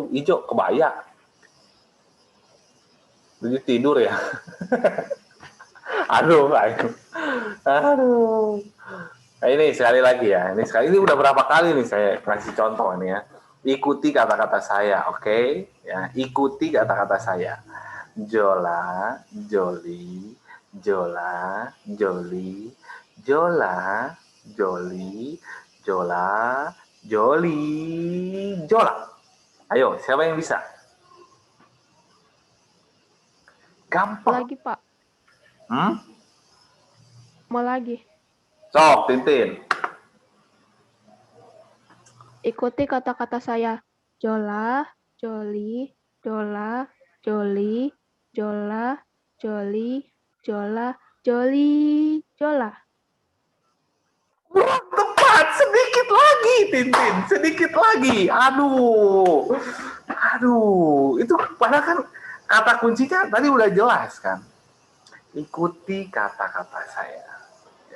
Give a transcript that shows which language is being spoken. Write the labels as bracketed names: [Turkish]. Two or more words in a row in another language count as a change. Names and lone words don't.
[Indonesian] Hijau, kebaya. Baju tidur ya. Aduh, aduh. Aduh. Nah, ini sekali lagi ya. Ini udah berapa kali nih saya kasih contoh ini ya. Ikuti kata-kata saya, oke? Ya, ikuti kata-kata saya. Jola, joli, jola, joli, jola, joli, jola, joli, jola. Ayo, siapa yang bisa? Gampang. lagi Pak, Hmm? mau lagi. Sok, Tintin. Ikuti kata-kata saya. Jola, joli, jola, joli, jola, joli, jola, joli, jola. Kurang tepat, sedikit lagi, Tintin, sedikit lagi. Aduh, aduh, itu padahal kan kata kuncinya tadi udah jelas kan. Ikuti kata-kata saya. Ya.